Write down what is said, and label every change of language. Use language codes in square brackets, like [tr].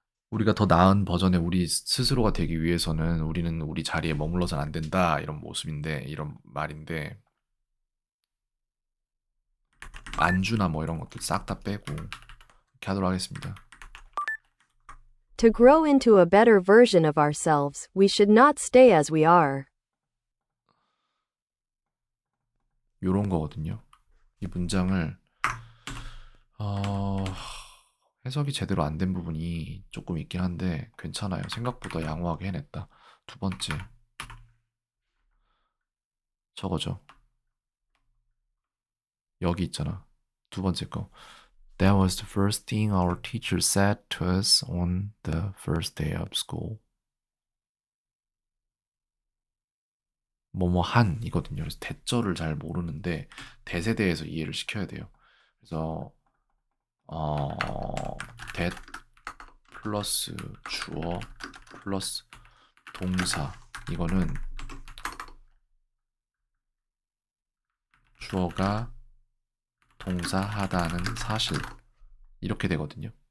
[ko] 우리가 더 나은 버전의 우리 스스로가 되기 위해서는 우리는 우리 자리에 머물러서는 안 된다. 이런 모습인데, 이런 말인데, 안주나 뭐 이런 것들 싹 다 빼고 이렇게 하도록 하겠습니다. [en] to grow into a better version of ourselves, we should not stay as we are. [ko] 요런 거거든요. 이 문장을 어... 해석이 제대로 안 된 부분이 조금 있긴 한데 괜찮아요. 생각보다 양호하게 해냈다. 두 번째, 저거죠. 여기 있잖아. 두 번째 거. [en] That was the first thing our teacher said to us on the first day of school. [ko] 뭐뭐 한 이거든요. 그래서 대절을 잘 모르는데 대세대에서 이해를 시켜야 돼요. 그래서 어 that 플러스 주어 플러스 동사 이거는 주어가 동사하다는 사실 이렇게 되거든요.